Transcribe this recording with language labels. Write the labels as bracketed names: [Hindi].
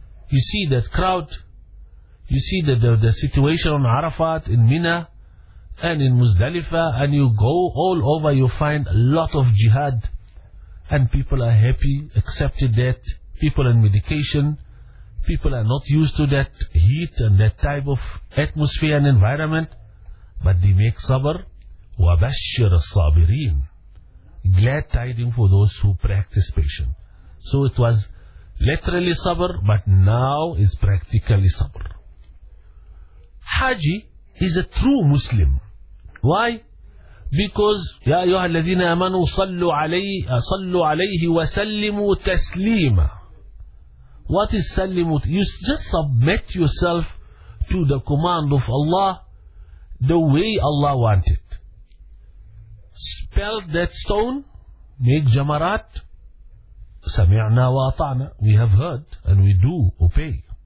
[English] You see that crowd, you see the situation on Arafat, in Mina, and in Muzdalifah, and you go all over, you find a lot of jihad, and people are happy, accepted that, people in medication, people are not used to that heat and that type of atmosphere and environment, but they make sabr. [Arabic] وَبَشِّرَ الصَّابِرِينَ, [English] glad tidings for those who practice patience. So it was literally sabr, but now is practically sabr. Haji is a true Muslim. Why? [Arabic] Because يَا أَيُّهَا الَّذِينَ آمَنُوا صَلُّوا عَلَيْهِ وَسَلِّمُوا تَسْلِيمًا. [English] What is salimut? You just submit yourself to the command of Allah the way Allah wants it. Spell that stone, make jamarat. [Arabic] Sami'na wa ata'na, [English] we have heard and we do obey.